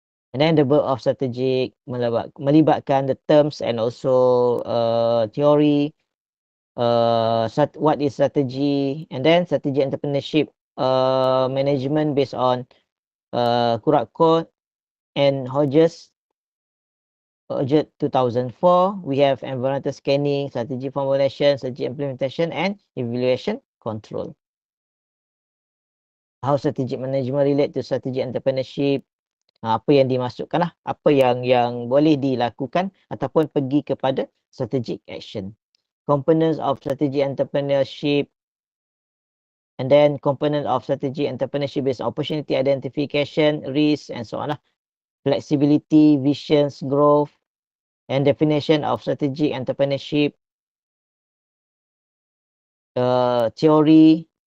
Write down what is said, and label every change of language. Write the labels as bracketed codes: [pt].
[en] And then the verb of strategic [ms] melibatkan [en] the terms and also theory, what is strategy, and then strategic entrepreneurship management based on Kuratko and Hodges 2004. We have environmental scanning, strategy formulation, strategy implementation and evaluation control. How strategic management relate to strategic entrepreneurship? [ms] Apa yang dimasukkan lah, apa yang boleh dilakukan ataupun pergi kepada strategic action. [en] Components of strategic entrepreneurship, and then component of strategic entrepreneurship is opportunity identification, risk and so on lah. Flexibility, visions, growth, and definition of strategic entrepreneurship, theory.